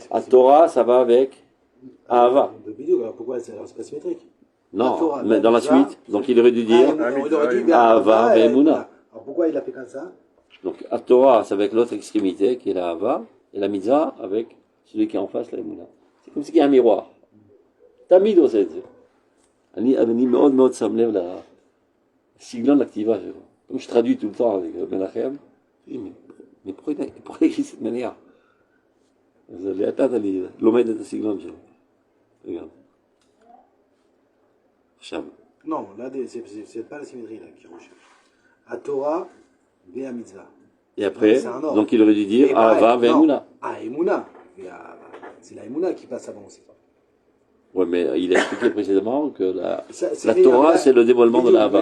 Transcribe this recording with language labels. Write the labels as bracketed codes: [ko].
[fr] à Torah, ça va avec Ava. Pourquoi c'est pas symétrique? Non, Torah, mais dans la suite, donc il aurait dû dire Ava et Emouna. Alors pourquoi il a fait comme ça? Donc, à Torah, c'est avec l'autre extrémité qui est la Ava, et la Mitzvah avec celui qui est en face, la Emouna. C'est comme s'il y a un miroir. [he] Tamid עושה את זה. אני מאוד מאוד שם לב לסגנון לכתיבה שלו. [fr] Comme je traduis tout le temps avec Menachem, je dis, mais pourquoi il écrit cette manière? [he] אז לאט לאט אני לומד את הסגנון שלו. [fr] regarde. [he] עכשיו. [fr] Non, là, c'est pas la symétrie là qui recherche. À Torah, Béa Mitzvah. Et après, donc il aurait dû dire Ava ve'Emouna. Ah, Emouna. C'est la Emouna qui passe avant aussi. Oui, mais il a expliqué précédemment que la Torah, c'est le dévoilement de la Hava.